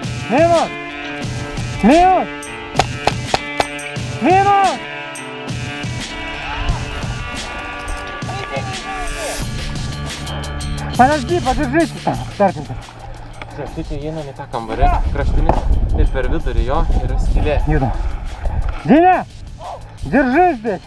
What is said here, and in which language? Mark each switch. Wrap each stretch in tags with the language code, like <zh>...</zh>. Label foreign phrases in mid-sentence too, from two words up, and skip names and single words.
<ru>Минус! Минус! Минус! Подожди, подержите там, Старченко.</ru> <lt>Šitie įeina į tą kambarį, kraštinis ir per vidurį jo yra skylė.</lt> <ru>Еду. Диня, держи здесь.</ru>